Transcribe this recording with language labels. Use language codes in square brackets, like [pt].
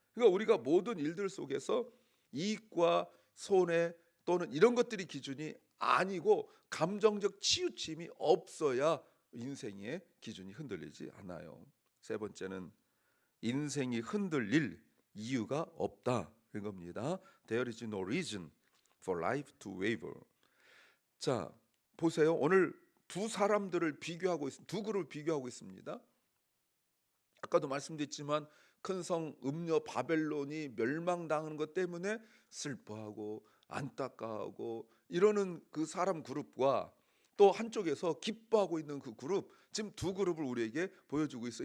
[ko] 그러니까 우리가 모든 일들 속에서 이익과 손해 또는 이런 것들이 기준이 아니고 감정적 치우침이 없어야 인생의 기준이 흔들리지 않아요. 세 번째는 인생이 흔들릴 이유가 없다 이 겁니다. [en] There is no reason for life to waver. [ko] 자, 보세요. 오늘 두 그룹을 비교하고 있습니다. 아까도 말씀드렸지만 큰 성 음녀 바벨론이 멸망당하는 것 때문에 슬퍼하고 안타까워하고 이러는 그 사람 그룹과 또 한쪽에서 기뻐하고 있는 그 그룹, 지금 두 그룹을 우리에게 보여주고 있어요.